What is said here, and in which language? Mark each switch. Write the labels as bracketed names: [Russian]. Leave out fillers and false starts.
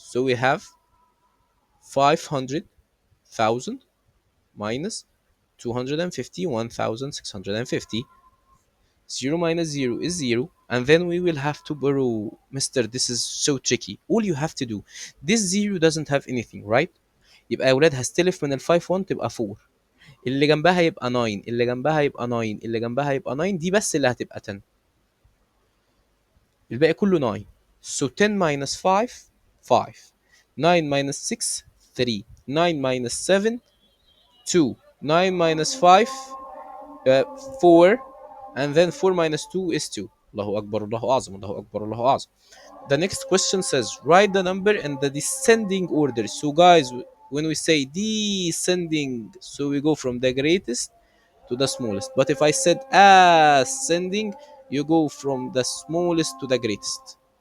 [English] So we have 500,000 minus 251,650. 0 minus 0 is 0. And then we will have to borrow. Mister, this is so tricky. All you have to do, this 0 doesn't have anything, right? [Arabic] يبقى يا ولاد هستلف من ال 5 1 تبقى 4. اللي جنبها يبقى 9، اللي جنبها يبقى 9، اللي جنبها يبقى 9، دي بس اللي هتبقى 10. الباقي كله 9. [English] So 10 minus 5 5. 9 minus 6 3. 9 minus 7 2. 9 minus 5 4. And then 4 minus 2 is 2. [Arabic] الله أكبر الله أعظم الله أكبر الله أعظم. [English] The next question says write the number in the descending order. So guys, when we say descending, so we go from the greatest to the smallest. But if I said ascending, you go from the smallest to the greatest.